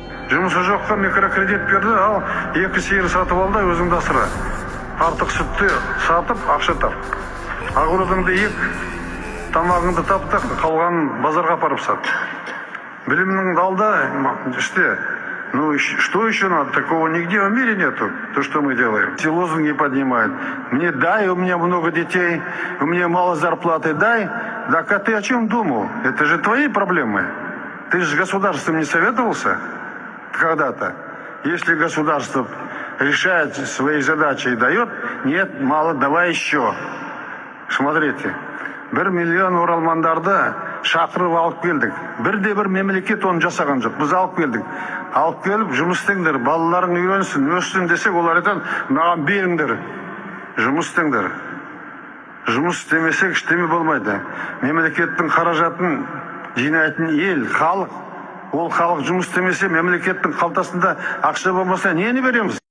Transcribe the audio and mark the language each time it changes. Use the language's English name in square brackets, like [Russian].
[Kazakh] Жұмысы жоққа микрокредит берді, ал 2 сиыр сатып алды, өзіңді асыра. Артық сүтті сатып, ақша тап. Огородыңды ек, тамағыңды тапты, қалғанын базарға апарып сат. Білімнің алда іште. [Russian] Ну, что еще надо? Такого нигде в мире нету, то, что мы делаем. Все лозунги поднимают. Мне дай, у меня много детей, у меня мало зарплаты, дай. Так а ты о чем думал? Это же твои проблемы. Ты же с государством не советовался когда-то? Если государство решает свои задачи и дает, нет, мало, давай еще. [Kazakh] Смотрите, 1 миллион оралмандарды шақырып алып келдік. Бірде-бір мемлекет оны жасаған жоқ. Біз алып келдік. Алып келіп, жұмыс істеңдер, балаларың үйренсін, өссін десек, олар айтады, маған беріңдер. Жұмыс істеңдер. Жұмыс істемесек, іштеме болмайды. Мемлекеттің қаражатын жинайтын ел, халық. Ол халық жұмыс істемесе, мемлекеттің қалтасында ақша болмаса, нені береміз?